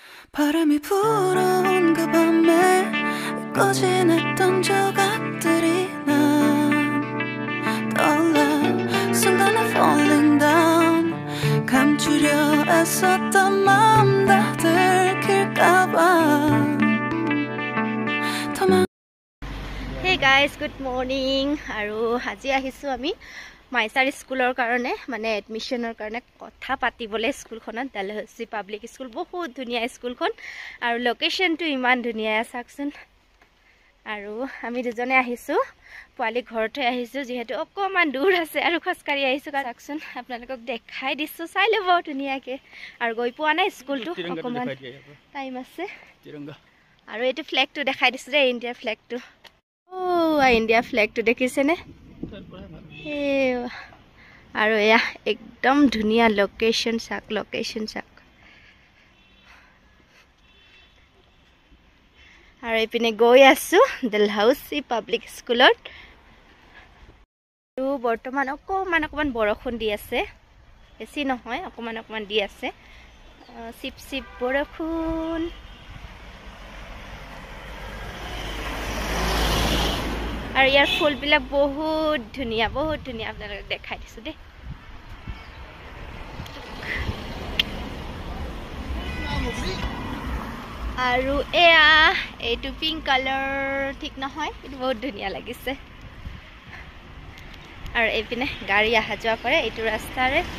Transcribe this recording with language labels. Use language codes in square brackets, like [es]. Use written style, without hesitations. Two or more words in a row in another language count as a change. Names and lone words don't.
[ko] 바람이 불어온 그 밤에 꺼진 했던 조각들이 난 떠올라 순간에 [en] falling down [ko] 감추려 애썼던 마음 다 들킬까봐 [en] Hey guys, good morning. [as] আৰু আজি আহিছোঁ আমি Mysar স্কুলৰ কাৰণে মানে এডমিচনৰ কাৰণে কথা পাতিবলৈ স্কুল খনত Dalhousie public school বহুত ধুনীয়া স্কুল খন আৰু লোকেচন টো ইমান ধুনীয়া চাওক চোন আৰু আমি দুয়োজনে আহিছোঁ পোৱালী ঘৰ থৈ আহিছোঁ যিহেতু অকমান দূৰ আছে আৰু খচকাৰি আহিছোঁ চাওক চোন আপোনালোকক দেখাই দিছোঁ চাই ল'ব ধুনীয়া কে আৰু গৈ পোৱা নাই স্কুল টো অকমান টাইম আছে তিৰংগা আৰু এটো ফ্লেগ টো দেখাই দিছোঁ ৰে India ফ্লেগ টো Oh, India ফ্লেগ টো দেখিছে নে আৰু য়া একদম ধুনীয়া লোকেচন চাক আৰু এপিনে গৈ আছোঁ Dalhousie public school টো বৰ্তমান অকমান বৰষুণ দি আছে বেছি নহয় অকমান দি আছে ছিপ বৰষুণ আৰু ইয়াৰ ফুল বিলাক বহুত ধুনিয়া আপোনালোকক দেখাই দিছো দে আৰু এয়া এইটো [en] pink colour [as] ঠিক নহয় কিন্তু বহুত ধুনিয়া লাগিছে আৰু এইপিনে গাড়ী আহা যোৱা কৰে এইটো ৰাস্তাৰে